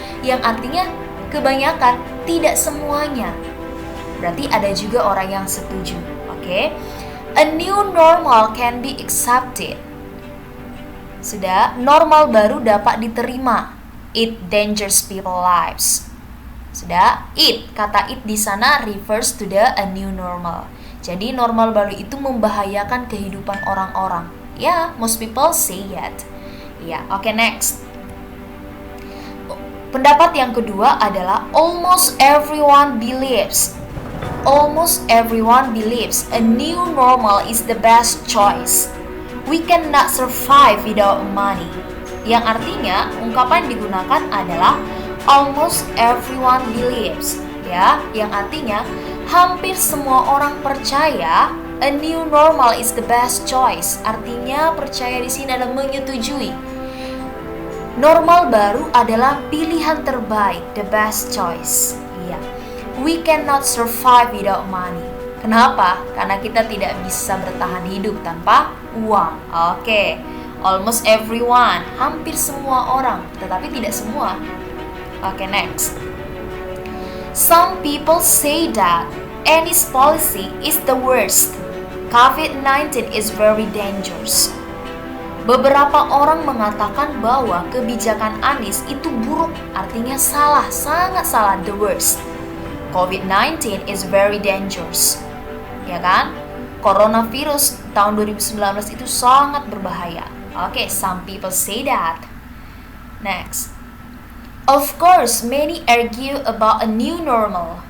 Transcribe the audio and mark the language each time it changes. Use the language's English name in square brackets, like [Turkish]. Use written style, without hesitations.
[Indonesian] Yang artinya kebanyakan, tidak semuanya. Berarti ada juga orang yang setuju. [English] Okay. A new normal can be accepted. [Indonesian] Sudah, normal baru dapat diterima. [English] It dangers people's lives. [Indonesian] Sudah, kata [English] it [Indonesian] di sana [English] refers to the a new normal. [Indonesian] Jadi normal baru itu membahayakan kehidupan orang-orang. [English] Most people say that. Okay, next. [Indonesian] Pendapat yang kedua adalah [English] almost everyone believes. Almost everyone believes a new normal is the best choice. We cannot survive without money. [Indonesian] Yang artinya, ungkapan digunakan adalah [English] almost everyone believes. [Indonesian] Yang artinya hampir semua orang percaya [English] a new normal is the best choice. [Indonesian] Artinya percaya di sini adalah menyetujui. Normal baru adalah pilihan terbaik, [English] the best choice. We cannot survive without money. [Indonesian] Kenapa? Karena kita tidak bisa bertahan hidup tanpa uang. [English] Okay. Almost everyone, [Indonesian] hampir semua orang, tetapi tidak semua. [English] Okay, next. Some people say that Anies policy is the worst. COVID-19 is very dangerous. [Indonesian] Beberapa orang mengatakan bahwa kebijakan Anies itu buruk, artinya salah, sangat salah, [English] the worst. COVID-19 is very dangerous. [Indonesian] Ya kan? Coronavirus tahun 2019 itu sangat berbahaya. [English] Okay, some people say that. Next. Of course, many argue about a new normal.